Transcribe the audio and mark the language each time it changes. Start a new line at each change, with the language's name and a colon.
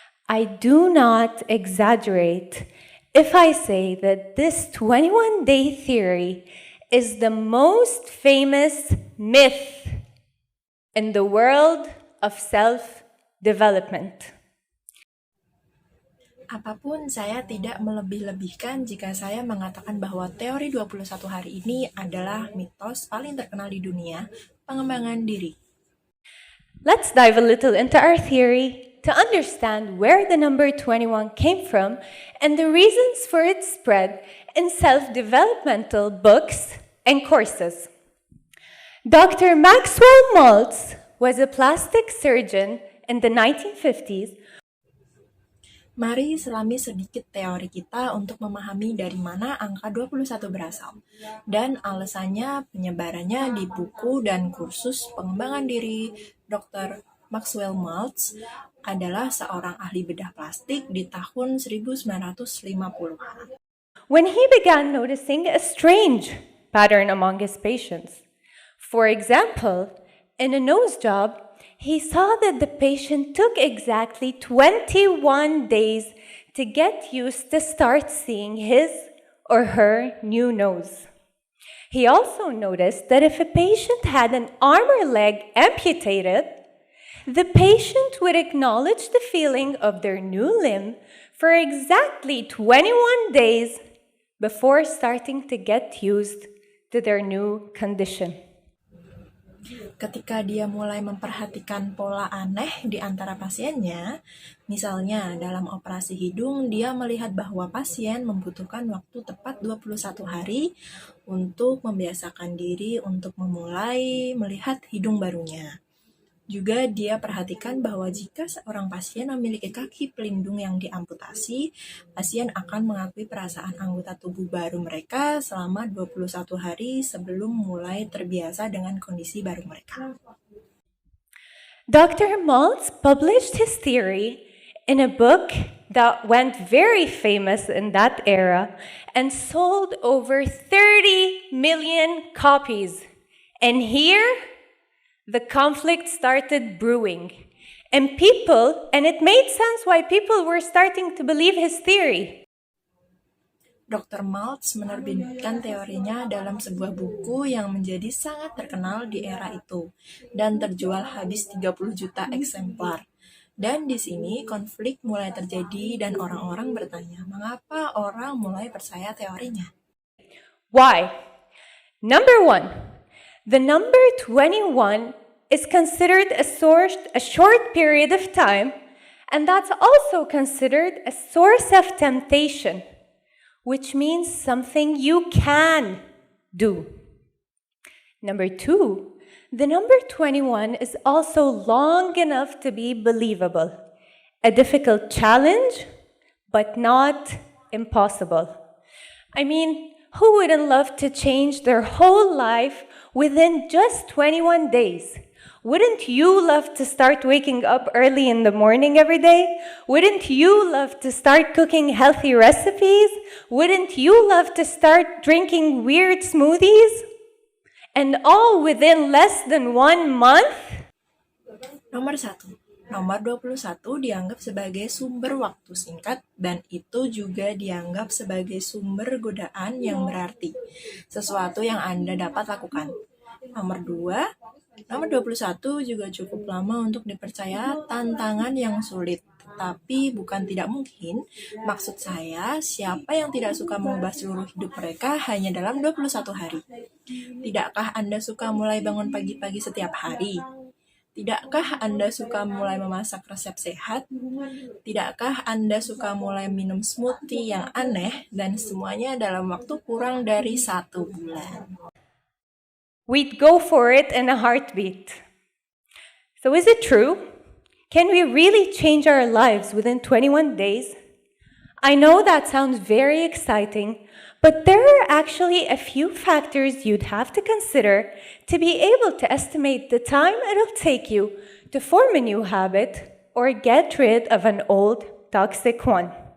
English: I do not exaggerate if I say that this 21-day theory is the most famous myth in the world of self-development.
Indonesian: Apapun saya tidak melebih-lebihkan jika saya mengatakan bahwa teori 21 hari ini adalah mitos paling terkenal di dunia pengembangan diri.
English: Let's dive a little into our theory to understand where the number 21 came from and the reasons for its spread in self-developmental books and courses. Dr. Maxwell Maltz was a plastic surgeon in the 1950s.
Indonesian: Mari selami sedikit teori kita untuk memahami dari mana angka 21 berasal dan alasannya penyebarannya di buku dan kursus pengembangan diri. Dr. Maxwell Maltz adalah seorang ahli bedah plastik di tahun 1950-an.
English: When he began noticing a strange pattern among his patients. For example, in a nose job, he saw that the patient took exactly 21 days to get used to start seeing his or her new nose. He also noticed that if a patient had an arm or leg amputated, the patient would acknowledge the feeling of their new limb for exactly 21 days before starting to get used to their new condition.
Indonesian: Ketika dia mulai memperhatikan pola aneh di antara pasiennya, misalnya dalam operasi hidung, dia melihat bahwa pasien membutuhkan waktu tepat 21 hari untuk membiasakan diri untuk memulai melihat hidung barunya. Juga dia perhatikan bahwa jika seorang pasien memiliki kaki pelindung yang diamputasi, pasien akan mengakui perasaan anggota tubuh baru mereka selama 21 hari sebelum mulai terbiasa dengan kondisi baru mereka.
English: Dr. Maltz published his theory in a book that went very famous in that era and sold over 30 million copies. And here, the conflict started brewing. And it made sense why people were starting to believe his theory.
Indonesian: Dr. Maltz menerbitkan teorinya dalam sebuah buku yang menjadi sangat terkenal di era itu dan terjual habis 30 juta eksemplar. Dan di sini konflik mulai terjadi dan orang-orang bertanya, mengapa orang mulai percaya teorinya?
English: Why? Number one, the number 21 is considered a short period of time, and that's also considered a source of temptation, which means something you can do. Number two, the number 21 is also long enough to be believable, a difficult challenge, but not impossible. I mean, who wouldn't love to change their whole life within just 21 days? Wouldn't you love to start waking up early in the morning every day? Wouldn't you love to start cooking healthy recipes? Wouldn't you love to start drinking weird smoothies? And all within less than 1 month?
Indonesian: Nomor 1. Nomor 21 dianggap sebagai sumber waktu singkat dan itu juga dianggap sebagai sumber godaan yang berarti, sesuatu yang Anda dapat lakukan. Nomor 2, nomor 21 juga cukup lama untuk dipercaya tantangan yang sulit, tapi bukan tidak mungkin. Maksud saya, siapa yang tidak suka mengubah seluruh hidup mereka hanya dalam 21 hari? Tidakkah Anda suka mulai bangun pagi-pagi setiap hari? Tidakkah Anda suka mulai memasak resep sehat? Tidakkah Anda suka mulai minum smoothie yang aneh dan semuanya dalam waktu kurang dari 1 bulan?
English: We'd go for it in a heartbeat. So is it true? Can we really change our lives within 21 days? I know that sounds very exciting, But there are actually a few factors you'd have to consider to be able to estimate the time it'll take you to form a new habit or get rid of an old toxic one.